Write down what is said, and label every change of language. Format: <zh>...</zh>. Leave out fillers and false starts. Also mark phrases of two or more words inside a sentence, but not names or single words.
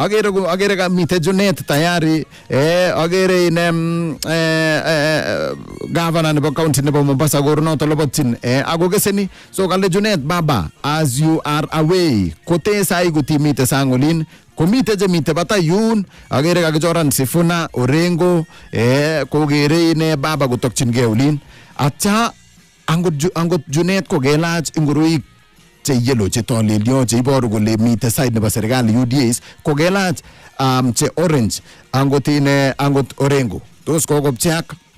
<kln>agere kamite Junet tayari agere inem governor nebo county nebo Mombasa gornoto lobotchin akokeseni so kale Junet baba</kln> <en>as you are away</en> <kln>kote sai kutimite sangolin komite chemite batay yun agere kakichoran Sifuna Orengo kokere ine baba kotokchingei olin atya angot Junet kokelach ingoroik che yellow che tolelyo che iboru kole mite side nebo serikali UDAs kokelach che orange angot Orengo tos kokopchak</kln>